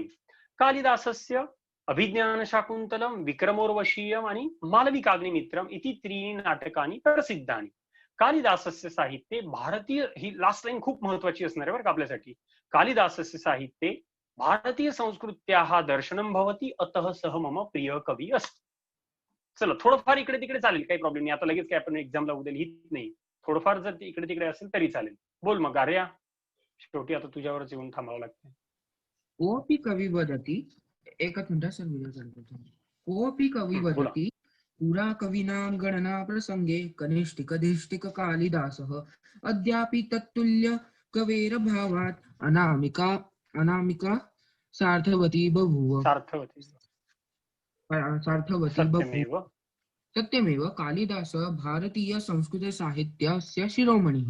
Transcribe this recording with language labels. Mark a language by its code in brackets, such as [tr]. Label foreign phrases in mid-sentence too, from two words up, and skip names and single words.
[sa] कालिदासस्य अभिज्ञान शाकुंतलम, विक्रमोर्वशीयम आणि मालविकाग्निमित्रम इति 3 नाटकानि प्रसिद्धानि. कालिदासस्य साहित्ये भारतीय, [mr] ही [en] last line [mr] खूप महत्वाची असणार आहे बरं का आपल्यासाठी. [sa] कालिदासस्य साहित्ये भारतीय संस्कृत्याः दर्शनं भवति अतः सः मम प्रिय कवी अस्ति. [mr] चला थोडंफार इकडे तिकडे चालेल, काही प्रॉब्लेम नाही. आता लगेच काय आपण एक्झामला उद्या लिहित नाही, थोडंफार जर इकडे तिकडे असेल तरी चालेल. बोल मग आर्या, शेवटी आता तुझ्यावरच येऊन थांबावं लागतं. [sa] कोऽपि कवी वदति, [mr] एकच मिनिट सर, व्हिडिओ चालू करतो. [sa] कोऽपि कवी वदति पुरा कवीनां गणना प्रसंगे कनिष्ठिकाधिष्ठित कालिदासः अद्यापि तत्तुल्य कवेर भावात् अनामिका सार्थवती बभूव. सत्यमेव कालिदास भारतीय संस्कृत साहित्यस्य शिरोमणिः.